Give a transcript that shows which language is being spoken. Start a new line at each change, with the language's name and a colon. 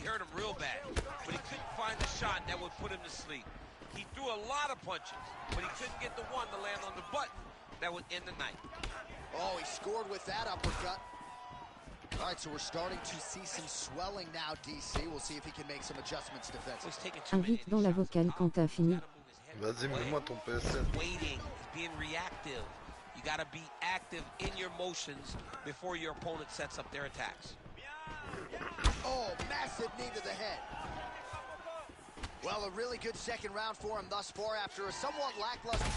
English: He hurt him real bad, but he couldn't find the shot that would put him to sleep. He threw a lot of punches, but he couldn't get the one to land on the button that would end the night. Oh, he scored with that uppercut. All right, so we're starting to see some swelling now, DC. We'll see if he can make some adjustments defensively.
French: Invite dans la vocale quand t'as fini. Vas-y, mets-moi ton PSN.
English: Waiting, being reactive. You got to be active in your motions before your opponent sets up their attacks. Oh, massive knee to the head. Well, a really good second round for him thus far after a somewhat lackluster.